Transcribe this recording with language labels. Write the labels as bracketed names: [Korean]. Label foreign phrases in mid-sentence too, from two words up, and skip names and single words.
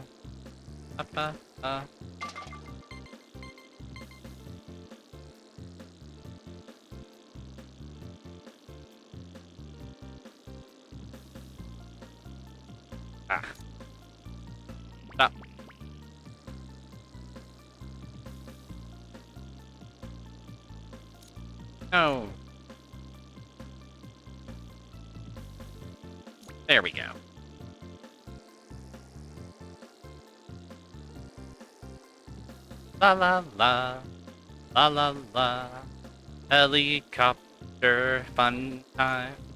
[English] Ba ba ba. Ah. Stop. No. There we go. La la la. La la la. Helicopter fun time.